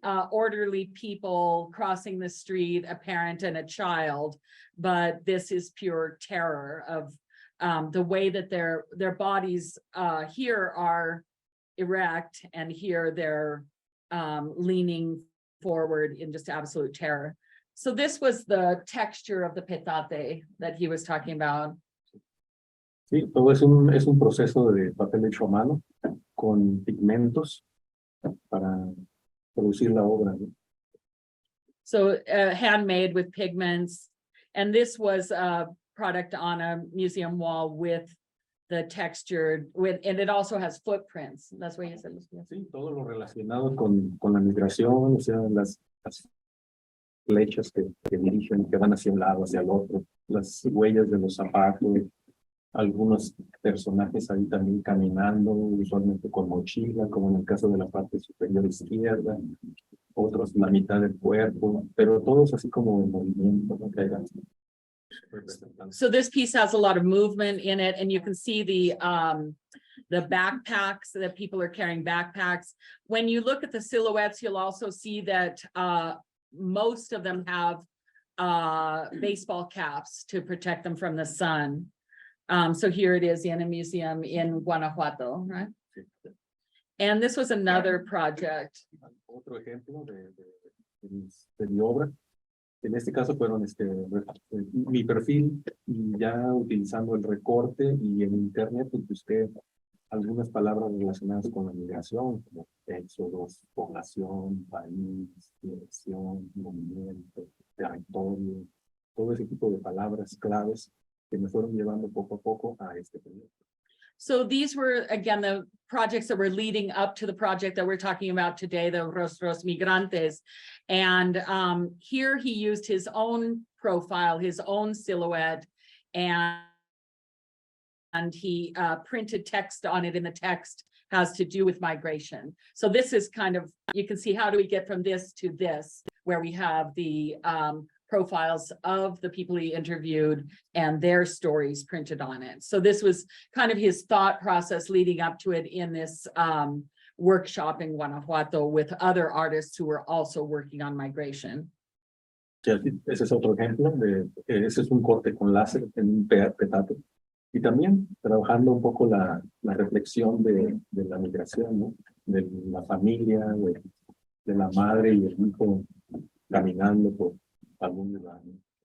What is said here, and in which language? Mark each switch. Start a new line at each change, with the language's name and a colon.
English: orderly people crossing the street, a parent and a child, but this is pure terror of the way that their bodies here are erect, and here they're leaning forward in just absolute terror. So this was the texture of the petate that he was talking about.
Spanish: Sí, todo es un proceso de papel hecho a mano con pigmentos para producir la obra, ¿no?
English: So handmade with pigments. And this was a product on a museum wall with the textured, and it also has footprints. That's what you said.
Spanish: Sí, todo lo relacionado con la migración, o sea, las flechas que dirigen, que van hacia un lado, hacia el otro, las huellas de los zapatos, algunos personajes ahí también caminando, usualmente con mochila, como en el caso de la parte superior izquierda, otros la mitad del cuerpo, pero todos así como en movimiento, ¿no? Que hayan.
English: So this piece has a lot of movement in it, and you can see the backpacks that people are carrying backpacks. When you look at the silhouettes, you'll also see that most of them have baseball caps to protect them from the sun. So here it is in a museum in Guanajuato, right? And this was another project.
Spanish: Otro ejemplo de mi obra. En este caso fueron mi perfil, y ya utilizando el recorte y en internet pues busqué algunas palabras relacionadas con la migración, como éxodos, población, país, dirección, movimiento, territorio, todo ese tipo de palabras claves que me fueron llevando poco a poco a este proyecto.
English: So these were, again, the projects that were leading up to the project that we're talking about today, the Rostros Migrantes. And here he used his own profile, his own silhouette, and he printed text on it, and the text has to do with migration. So this is kind of, you can see how do we get from this to this, where we have the profiles of the people he interviewed and their stories printed on it. So this was kind of his thought process leading up to it in this workshop in Guanajuato with other artists who were also working on migration.
Spanish: Ese es otro ejemplo, ese es un corte con láser en un petate. Y también trabajando un poco la reflexión de la migración, ¿no? De la familia, de la madre y el hijo caminando por algún lugar, ¿no?